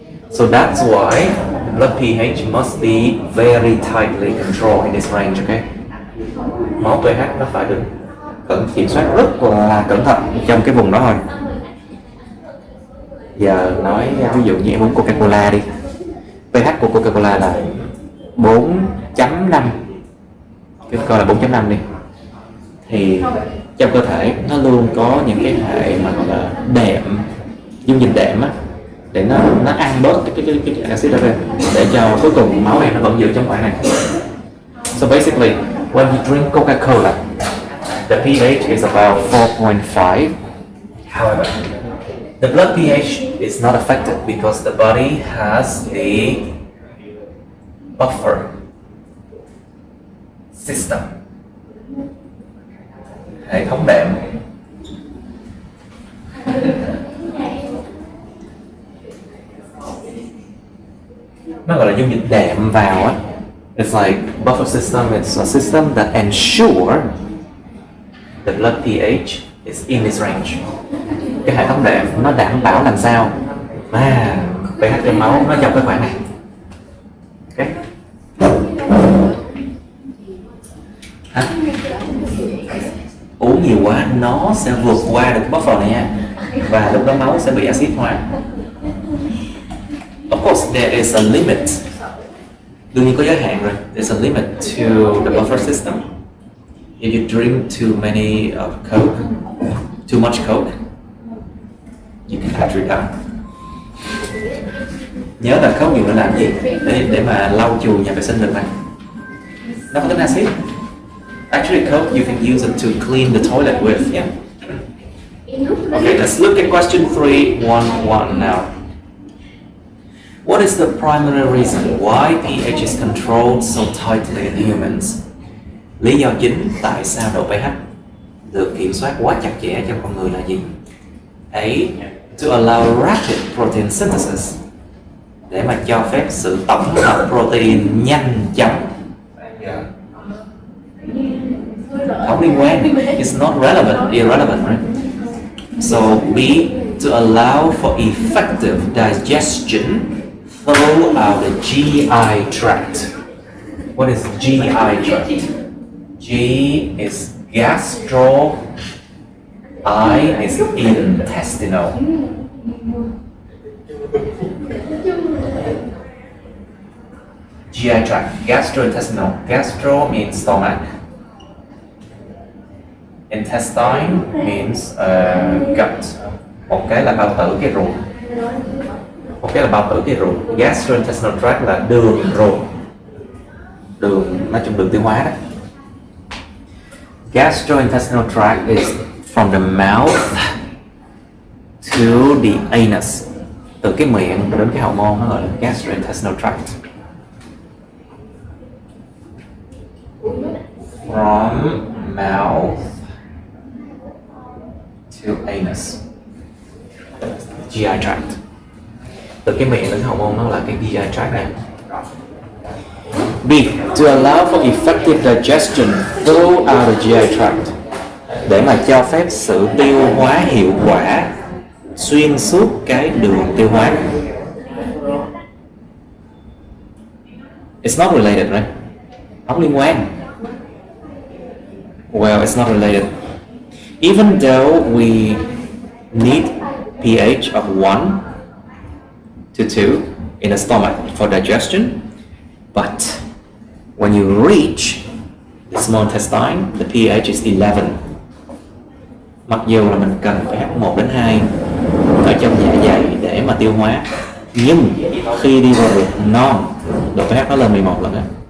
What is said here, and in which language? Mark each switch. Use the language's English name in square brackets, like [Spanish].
[English] So that's why blood pH must be very tightly controlled in this range, okay? [Vietnamese] Máu pH nó phải được kiểm soát rất là cẩn thận trong cái vùng đó thôi. Giờ nói ví dụ như em uống Coca-Cola đi, pH của Coca-Cola là 4.5, cái coi là 4.5 đi, thì trong cơ thể nó luôn có những cái hệ mà gọi là đệm, dung dịch đệm á, để nó ăn bớt cái axit đó ra, để cho cuối cùng máu em nó vẫn giữ trong khoảng này. [English] So basically, when you drink Coca-Cola, the pH is about 4.5. However, the blood pH is not affected because the body has the buffer system, [Vietnamese] hệ thống đệm. Nó gọi là dung dịch đệm vào á. [English] It's like buffer system. It's a system that ensure the blood pH is in this range. [Vietnamese] Cái hệ thống đệm nó đảm bảo làm sao mà pH trong máu nó trong cái khoảng này. Okay. Uống nhiều quá nó sẽ vượt qua được cái buffer này nha, và lúc đó máu sẽ bị axit hóa. [English] Of course, there is a limit. [Vietnamese] Đương nhiên có giới hạn rồi. [English] There's a limit to the buffer system. If you drink too many of Coke, too much Coke, you can actually die. [Vietnamese] Nhớ là Coke nhiều nó làm gì? Để mà lau chùi nhà vệ sinh được này. Nó có tính axit. [English] Actually, Coke you can use it to clean the toilet with. Yeah. Okay, let's look at question 311 now. What is the primary reason why pH is controlled so tightly in humans? [Vietnamese] Lý do chính tại sao độ pH được kiểm soát quá chặt chẽ trong con người là gì? A. [English] To allow rapid protein synthesis, [Vietnamese] để mà cho phép sự tổng hợp protein nhanh chóng. Không liên quan. [English] It's not irrelevant, right? So B. To allow for effective digestion throughout the GI tract. What is GI tract? G is gastro, I is intestinal. GI tract, gastrointestinal. Gastro means stomach. Intestine means gut. [Vietnamese] Một cái là bao tử, cái ruột. Một cái là bao tử, cái ruột. Gastrointestinal tract là đường ruột. Đường, nói chung đường tiêu hóa đó. [English] Gastrointestinal tract is from the mouth to the anus. [Vietnamese] Từ cái miệng đến cái hậu môn nó gọi là gastrointestinal tract. [English] From mouth to anus. GI tract. [Vietnamese] Từ cái miệng đến cái hậu môn nó là cái GI tract này. [English] B. To allow for effective digestion throughout the GI tract. [Vietnamese] Để mà cho phép sự tiêu hóa hiệu quả xuyên suốt cái đường tiêu hóa. [English] It's not related, right? [Vietnamese] Không liên quan. [English] Well, it's not related. Even though we need pH of 1 to 2 in the stomach for digestion, but when you reach the small intestine, the pH is 11. [Vietnamese] Mặc dù là mình cần pH 1 đến 2 ở trong dạ dày để mà tiêu hóa, nhưng khi đi vào ruột non, độ pH nó lên 11 lần đó.